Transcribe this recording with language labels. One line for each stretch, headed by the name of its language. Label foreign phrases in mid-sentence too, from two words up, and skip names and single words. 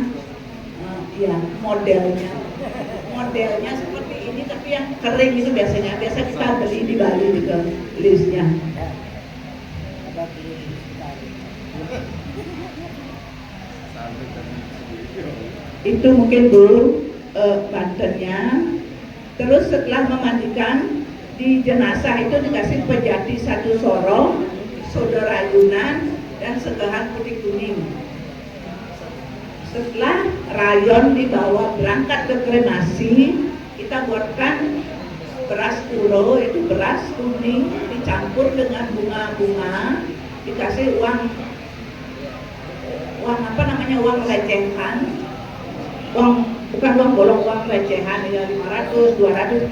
Indonesian: Ya, modelnya seperti ini, tapi yang kering itu biasa kita beli di Bali juga listnya. Itu mungkin, Bu, bantennya. Terus setelah memandikan, di jenazah itu dikasih pejati 1 sorong, sodo rayunan, dan segahan putih kuning. Setelah rayon dibawa berangkat ke kremasi, kita buatkan beras puro, itu beras kuning dicampur dengan bunga-bunga, dikasih uang apa namanya, uang recehan, bukan uang bolong, uang recehan ya, 500, 200.